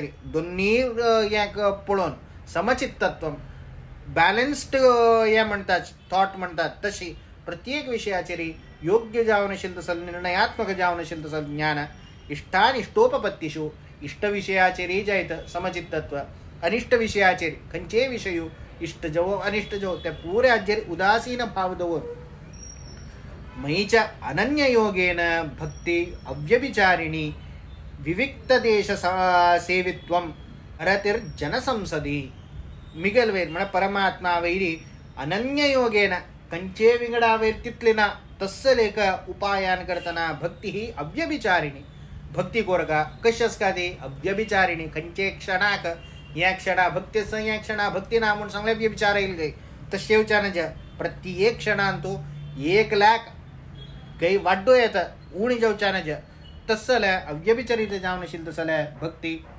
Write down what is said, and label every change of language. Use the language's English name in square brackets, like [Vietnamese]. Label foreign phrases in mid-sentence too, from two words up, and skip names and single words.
[Konkani] दोन्ही एक पळोवन समचित्तत्वम बॅलन्स्ड हे म्हणटात थॉट म्हणटात तशी प्रत्येक विषयाचेर योग्य जावन आशिल्लो तसो निर्णयात्मक जावन आशिल्लो तसो ज्ञान इष्टानिष्टोपपत्तिषु इष्ट विषयाचेरय जायत समचित्तत्व अनिष्ट विषयाचेर खंयचे विषय इष्ट जवो अनिष्ट जवो त्या पुऱ्या हाचेर उदासीन भाव दवर [Sanskrit] मयीच्या अनन्य योगेन भक्ती अव्यभिचारिणी विविक्त देश सेवित्वम अरतिर् जनसंसदी [Konkani] मिगल वैर म्हळ्यार परमात्मा वैरी अनन्य योगेन खंयचे विंगडा वैर तितले ना तस्सल एक उपायान करतना भक्ती ही अव्यभिचारिणी भक्ती कोरका कशी आसता ती अव्यभिचारिणी खंयचे क्षणाक या क्षणा भक्ती या क्षणा भक्ती ना म्हणून सांगले व्यभिचार येईल गई तशें येवच्यान प्रत्येक क्षणान तूं 1 लाख काही वाड्डो येता उणी जावच्यान तसले अव्यभिचरित जावन आशिल्लो तसले भक्ती